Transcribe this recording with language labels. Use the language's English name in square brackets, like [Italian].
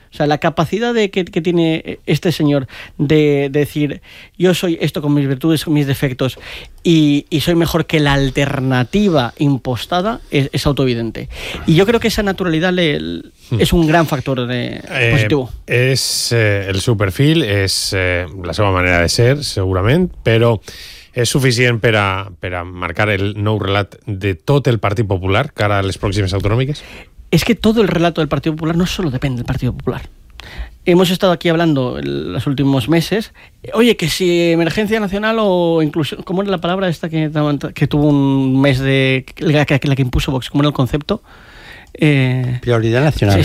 [Spanish] O sea, la capacidad que tiene este señor de decir yo soy esto con mis virtudes, con mis defectos y soy mejor que la alternativa impostada es autoevidente. Y yo creo que esa naturalidad es un gran factor de positivo. Es el su perfil, [Catalan] es la seva manera de ser, segurament, però és suficient per a marcar el nou relat de tot el Partit Popular cara a les pròximes autonòmiques? [Spanish] Es que todo el relato del Partido Popular no solo depende del Partido Popular. Hemos estado aquí hablando los últimos meses. Oye, que si emergencia nacional o inclusión... ¿Cómo era la palabra esta que tuvo un mes de... La que impuso Vox? ¿Cómo era el concepto? Prioridad nacional.